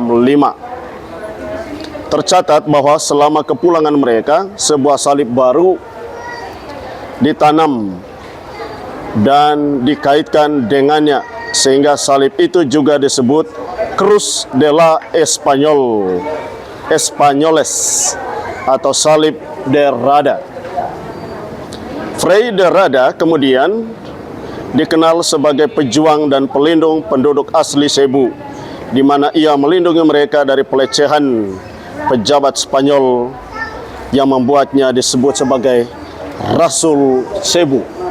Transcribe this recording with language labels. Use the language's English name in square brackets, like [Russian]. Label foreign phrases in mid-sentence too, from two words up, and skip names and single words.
[Indonesian] Tercatat bahwa selama kepulangan mereka, sebuah salib baru ditanam dan dikaitkan dengannya, sehingga salib itu juga disebut Cruz de la Españoles atau salib de Rada. Fray de Rada kemudian dikenal sebagai pejuang dan pelindung penduduk asli Cebu, di mana ia melindungi mereka dari pelecehan pejabat Spanyol yang membuatnya disebut sebagai Rasul Cebu.